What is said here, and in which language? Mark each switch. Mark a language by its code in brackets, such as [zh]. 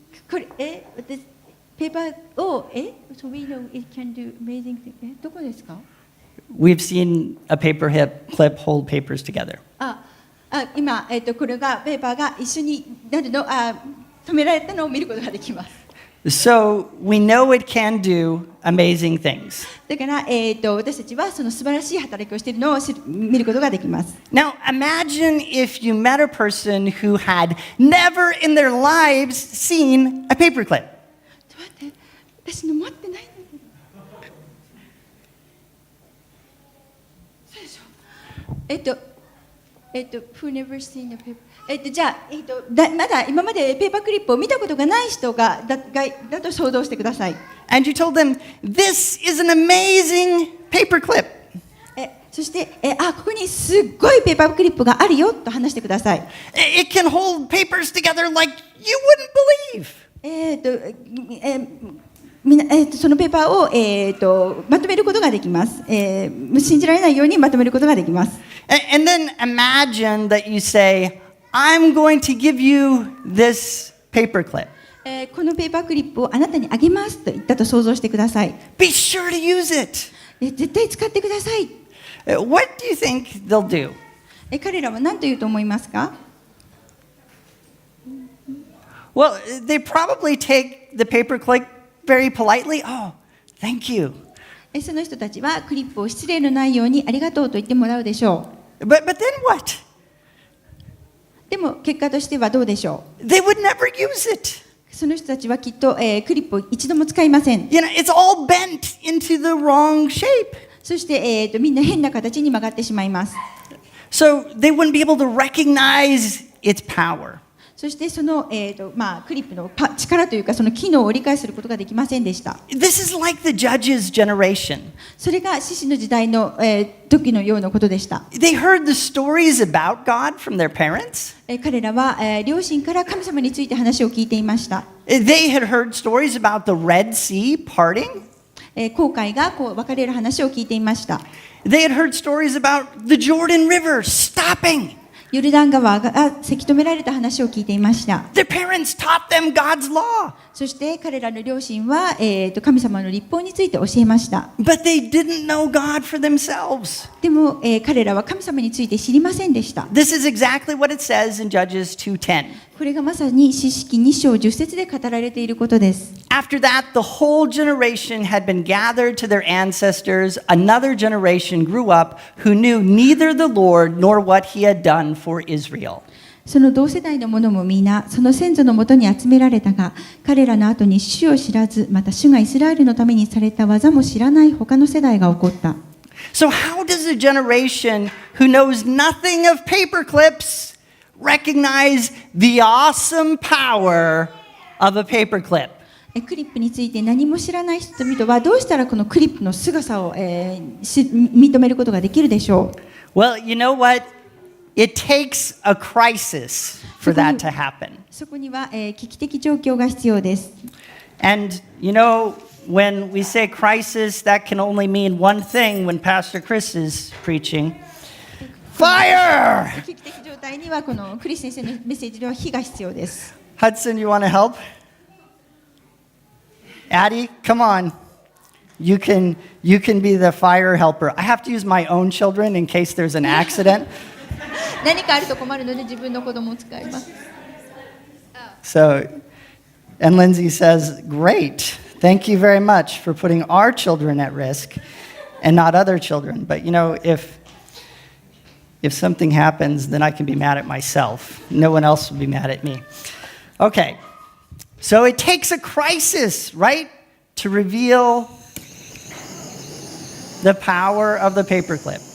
[ja] これ私ペーパーを [en] so we know it can do amazing things [ja] どこですか？ [en] We've seen a paperclip hold papers together. [ja] 今これがペーパーが一緒になるの止められたのを見ることができます。 [en] So we know it can do amazing things. [ja] だから私たちはその素晴らしい働きをしているのを見ることができます。 [en] Now imagine if you met a person who had never in their lives seen a paperclip. [ja] 待って、私の持ってないんだけど。 [en] Who never seen a paper? [ja] じゃあ、まだ今までペーパークリップを見たことがない人だと想像してください。 [en] And you told them, this is an amazing paperclip. [ja] そして、ここにすっごいペーパークリップがあるよと話してください。 [en] It can hold papers together like you wouldn't believe. [ja] そのペーパーを、まとめることができます。信じられないようにまとめることができます。 [en] And then imagine that you say, I'm going to give you this paperclip. [ja] このペーパークリップをあなたにあげますと言ったと想像してください。 [en] Be sure to use it. [ja] 絶対使ってください。 [en] What do you think they'll do? [ja] 彼らは何と言うと思いますか？ [en] Well, they probably take the paperclip very politely. Oh, thank you. [ja] その人たちはクリップを失礼のないようにありがとうと言ってもらうでしょう。 [en] But then what? [ja] でも結果としてはどうでしょう？ [en] They would never use it. [ja] その人たちはきっと、クリップを一度も使いません。 [en] You know, it's all bent into the wrong shape. [ja] そして、みんな変な形に曲がってしまいます。 [en] So they wouldn't be able to recognize its power. [ja] そしてその、クリップの力というかその機能を理解することができませんでした。 [en] This is like the judges' generation. [ja] それが獅子の時代の、時のようなことでした。 [en] They heard the stories about God from their parents. [ja] 彼らは、両親から神様について話を聞いていました。 [en] They had heard stories about the Red Sea parting. [ja] 紅海がこう分かれる話を聞いていました。 [en] They had heard stories about the Jordan River stopping. [ja] ヨルダン川がせき止められた話を聞いていました。 [en] Their parents taught them God's law. [ja] そして彼らの両親は、神様の律法について教えました。 [en] But they didn't know God for themselves. [ja] でも、彼らは神様について知りませんでした。 [en] This is exactly what it says in Judges 2:10. [ja] これがまさに士式2章10節で語られていることです。 [en] After that, the whole generation had been gathered to their ancestors. Another generation grew up who knew neither the Lord nor what he had done for Israel. [ja] その同世代の者も皆その先祖のもとに集められたが、彼らの後に主を知らず、また主がイスラエルのためにされた技も知らない他の世代が起こった。 [en] So how does a generation who knows nothing of paperclips recognize the awesome power of a paperclip? [ja] クリップについて何も知らない人々はどうしたらこのクリップの凄さを、認めることができるでしょう？ [en] Well, you know what? It takes a crisis for that to happen. [ja] そこには、危機的状況が必要です。 [en] And you know, when we say crisis, that can only mean one thing when Pastor Chris is preaching. Fire! [ja] 危機的状態にはこのクリス先生のメッセージでは火が必要です。 [en] Hudson, you want to help? Addie, come on. You can be the fire helper. I have to use my own children in case there's an accident. [ja] 何かあると困るので自分の子供を使います。 [en] So, and Lindsay says, great. Thank you very much for putting our children at risk and not other children. But if something happens, then I can be mad at myself. No one else will be mad at me. Okay. So it takes a crisis, right, to reveal the power of the paperclip.